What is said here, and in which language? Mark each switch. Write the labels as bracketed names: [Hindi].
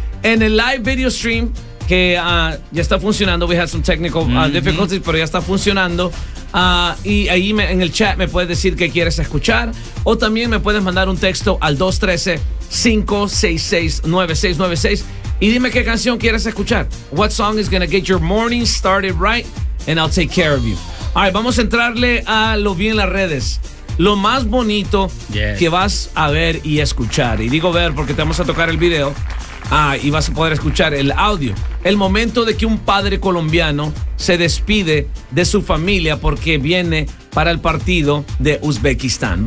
[Spanish] En el [English] live video stream, [Spanish] que ya está funcionando. [English] We had some technical difficulties, [Spanish] pero ya está funcionando. Y ahí en el chat me puedes decir qué quieres escuchar. O también me puedes mandar un texto al 213-566-9696 y dime qué canción quieres escuchar. [English] What song is gonna get your morning started right, and I'll take care of you. [Spanish] All right, vamos a entrarle a lo bien en las redes. Lo más bonito que vas a ver y escuchar. Y digo ver porque te vamos a tocar el video y vas a poder escuchar el audio. El momento de que un padre colombiano se despide de su familia porque viene para el partido de Uzbekistán.